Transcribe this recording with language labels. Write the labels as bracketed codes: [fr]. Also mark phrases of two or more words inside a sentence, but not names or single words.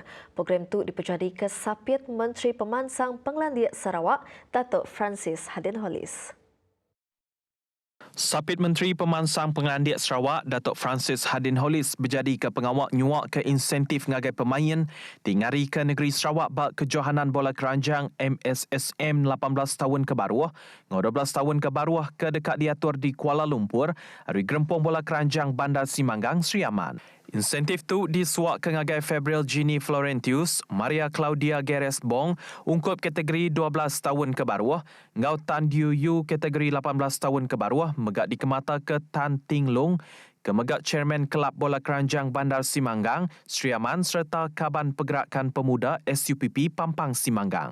[iba] Program tu dipejadi ke Sapiat Menteri Pemansang Penglandiak Sarawak Datuk Francis Hadin Hollis. Sapit Menteri Pemansang Pengandik Sarawak, Datuk Francis Hadin Hollis berjadi ke pengawak nyuak ke insentif ngagai pemain tingari ke negeri Sarawak bak kejohanan bola keranjang MSSM 18 tahun ke bawah, 12 tahun ke bawah ke dekat diatur di Kuala Lumpur, hari gerempung bola keranjang Bandar Simanggang, Sri Aman. Insentif tu disuak ke ngagai Fabriel Gini Florentius, Maria Claudia Geres Bong, ungkup kategori 12 tahun ke bawah, Ngau Tan Diu Yu kategori 18 tahun ke bawah, megak dikemata ke Tan Ting Long, kemegak Chairman Kelab Bola Keranjang Bandar Simanggang, Sri Aman serta Kaban Pergerakan Pemuda SUPP Pampang Simanggang.